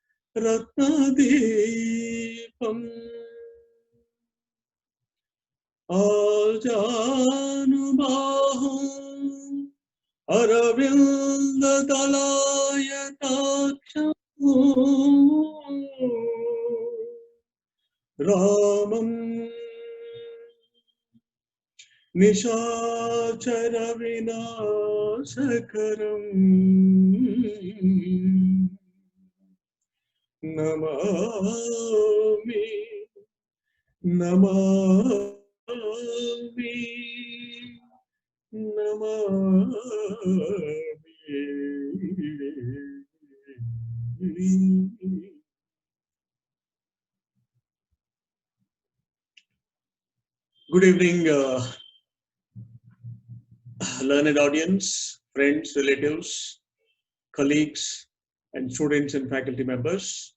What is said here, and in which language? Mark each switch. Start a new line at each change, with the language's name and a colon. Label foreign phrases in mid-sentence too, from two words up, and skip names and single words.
Sanskrit: रत्नदीपम् आजानुबाहुम् अरविन्द दलायताक्ष रामम् निशाचर विनाशकरम् नमामि नमामि
English: Good evening, learned audience, friends, relatives, colleagues, and students and faculty members.